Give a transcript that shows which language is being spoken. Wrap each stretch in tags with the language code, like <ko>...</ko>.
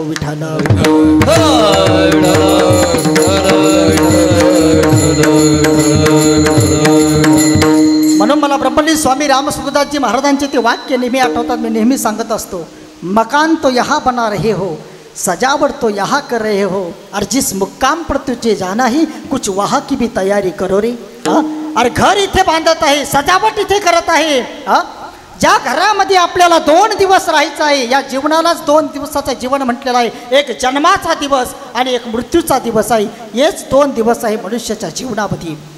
<mr>विठ्ठल म्हणून मला ब्रह्मलीन स्वामी रामसुखदासजी महाराजांचे ते वाक्य नेहमी आठवतात. मी नेहमी सांगत असतो,</mr> <hi>मकान तो यहाँ बना रहे हो, सजावट तो यहाँ कर रहे हो, और जिस मुक्काम पर तुझे जाना ही कुछ वहाँ की भी तयारी करो रे.</hi> <mr>अरे घर इथे बांधत आहे, सजावट इथे करत आहे. ज्या घरामध्ये आपल्याला 2 दिवस राहायचं आहे, या जीवनालाच 2 दिवसाचं जीवन म्हटलेलं आहे. एक जन्माचा दिवस आणि एक मृत्यूचा दिवस आहे. हेच 2 दिवस आहे मनुष्याच्या जीवनामध्ये.</mr>